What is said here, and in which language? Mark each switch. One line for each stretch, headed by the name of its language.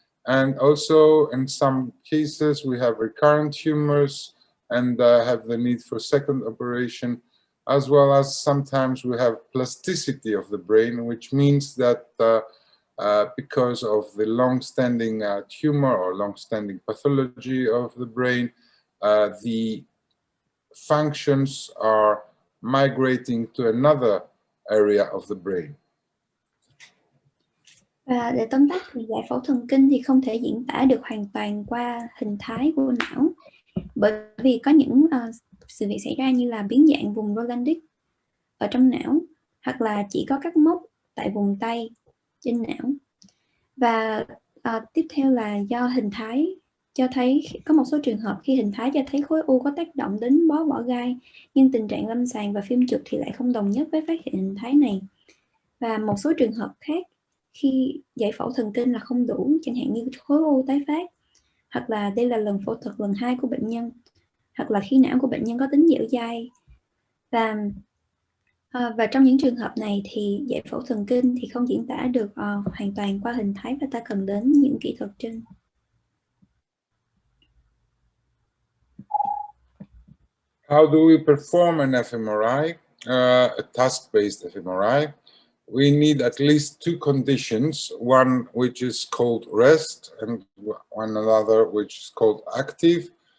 English: And also in some cases we have recurrent tumors and have the need for second operation, as well as sometimes we have plasticity of the brain, which means that because of the long-standing tumor or long-standing pathology of the brain, the functions are migrating to another area of the brain.
Vietnamese: Và để tóm tắt thì giải phẫu thần kinh thì không thể diễn tả được hoàn toàn qua hình thái của não, bởi vì có những sự việc xảy ra như là biến dạng vùng Rolandic ở trong não, hoặc là chỉ có các mốc tại vùng tay trên não. Và tiếp theo là do hình thái cho thấy có một số trường hợp khi hình thái cho thấy khối u có tác động đến bó bỏ gai, nhưng tình trạng lâm sàng và phim chụp thì lại không đồng nhất với phát hiện hình thái này. Và một số trường hợp khác khi giải phẫu thần kinh là không đủ, chẳng hạn như khối u tái phát, hoặc là đây là lần phẫu thuật lần 2 của bệnh nhân, hoặc là khi não của bệnh nhân có tính dẻo dai. Và trong những trường hợp này thì giải phẫu thần kinh thì không diễn tả được hoàn toàn qua hình thái, và ta cần đến những kỹ thuật trên.
English: How do we perform an fMRI, a task-based fMRI? We need at least two conditions, one which is called rest and one another which is called active.